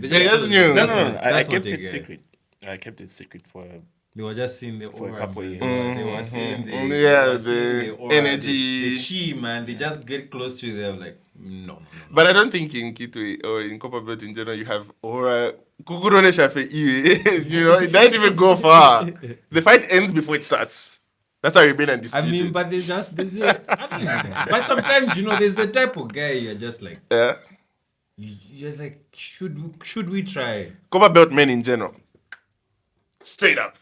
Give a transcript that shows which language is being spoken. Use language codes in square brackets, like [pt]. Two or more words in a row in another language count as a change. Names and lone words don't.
[en] They just knew. No, I That's kept not it a guy. secret. I kept it secret for They were just seeing the For a aura, couple man. years. They were seeing the, Yeah, they were seeing the aura, energy. the chi, man. They just get close to you. They're like, no. But I don't think in Kitwe or in Copper Belt in general you have aura. [bem] Kukurone shafe iwe. [en] You know, it doesn't even go far. The fight ends before it starts. That's how you remain I undisputed. mean, but there's I don't know. But sometimes, you know, there's the type of guy you're just like, yeah. you're just like, should we try? Copper Belt men in general. Straight up.